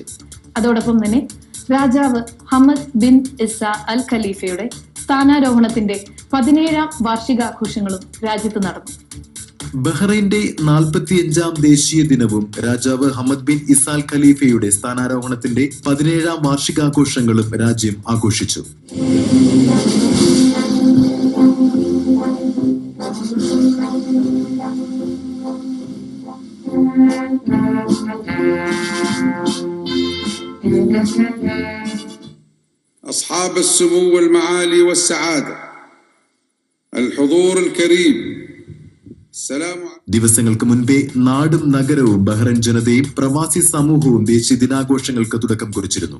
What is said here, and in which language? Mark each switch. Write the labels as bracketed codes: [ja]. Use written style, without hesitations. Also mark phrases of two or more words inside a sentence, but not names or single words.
[ml] അതോടൊപ്പം തന്നെ രാജാവ് ഹമദ് ബിൻ ഇസ അൽ ഖലീഫയുടെ സ്ഥാനാരോഹണത്തിന്റെ 17ാം വാർഷികാഘോഷങ്ങളും രാജ്യത്ത് നടന്നു. ബഹ്റൈന്റെ 45ാം ദേശീയ ദിനവും രാജാവ് ഹമദ് ബിൻ ഇസാൽ ഖലീഫയുടെ സ്ഥാനാരോഹണത്തിന്റെ 17ാം വാർഷികാഘോഷങ്ങളും രാജ്യം ആഘോഷിച്ചു. [ar] أصحاب السمو والمعالي والسعادة الحضور الكريم. [ml] ദിവസങ്ങൾക്ക് മുൻപേ നാടും നഗരവും ബഹ്റൈൻ ജനതയും പ്രവാസി സമൂഹവും ദേശീയ ദിനാഘോഷങ്ങൾക്ക് തുടക്കം കുറിച്ചിരുന്നു.